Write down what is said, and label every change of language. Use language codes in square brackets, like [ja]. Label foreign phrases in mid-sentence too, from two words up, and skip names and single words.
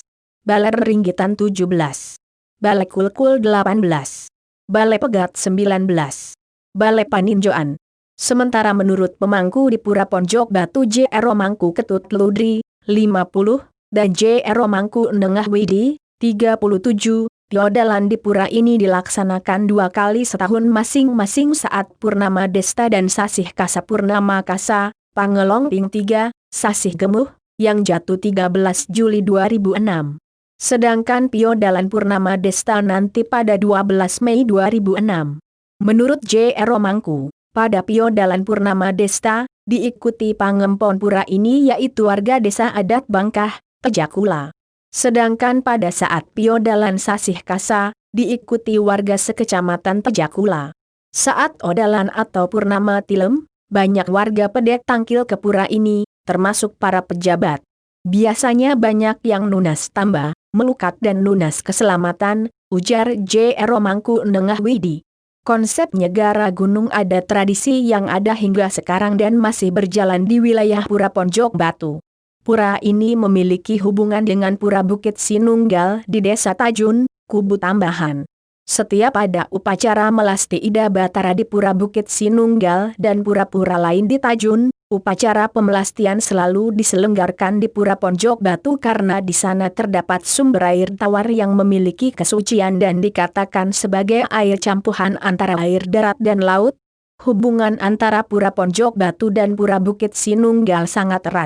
[id] Balai Ringgitan 17. Balai Kulkul 18. Balai Pegat 19. Balai Paninjoan. Sementara menurut pemangku di Pura Ponjok Batu J.R. Mangku Ketut Ludri, 50, dan J.R. Mangku Nengah Widi, 37, piodalan di pura ini dilaksanakan 2 kali setahun masing-masing saat Purnama Desta dan Sasih Kasa Purnama Kasa, Pangelomping 3, Sasih Gemuh, yang jatuh 13 Juli 2006. Sedangkan piodalan Purnama Desta nanti pada 12 Mei 2006. Menurut J.R. Mangku, pada piodalan Purnama Desta, diikuti pangempon pura ini yaitu warga desa adat Bangkah, Tejakula. Sedangkan pada saat piodalan Sasih Kasa, diikuti warga sekecamatan Tejakula. Saat odalan atau Purnama Tilem, banyak warga [ban] pedek tangkil [id] ke pura ini, termasuk para pejabat. Biasanya banyak yang [ban] lunas tambah, [id] melukat dan lunas keselamatan, ujar J.R. Mangku Nengah Widi. Konsep Nyegara Gunung ada tradisi yang ada hingga sekarang dan masih berjalan di wilayah Pura Ponjok Batu. Pura ini memiliki hubungan dengan Pura Bukit Sinunggal di Desa Tajun, Kubu Tambahan. Setiap ada upacara melasti Ida Batara di Pura Bukit Sinunggal dan pura-pura lain di Tajun, upacara pemelastian selalu diselenggarakan di Pura Ponjok Batu karena di sana terdapat sumber air tawar yang memiliki kesucian dan dikatakan sebagai air campuran antara air darat dan laut. Hubungan antara Pura Ponjok Batu dan Pura Bukit Sinunggal sangat erat.